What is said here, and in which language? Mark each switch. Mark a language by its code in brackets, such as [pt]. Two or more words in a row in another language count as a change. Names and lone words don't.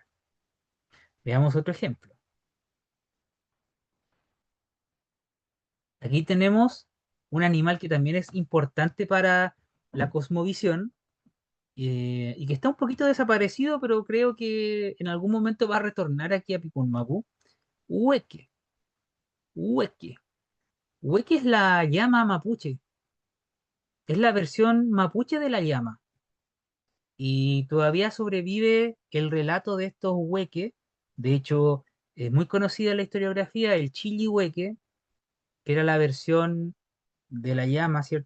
[es] Veamos otro ejemplo. Aquí tenemos un animal que también es importante para la cosmovisión y que está un poquito desaparecido, pero creo que en algún momento va a retornar aquí a Picunmapu. Hueque. Hueque. Hueque es la llama mapuche. Es la versión mapuche de la llama. Y todavía sobrevive el relato de estos hueques. De hecho, es muy conocida en la historiografía el Chilihueque, que era la versión de la llama, ¿cierto?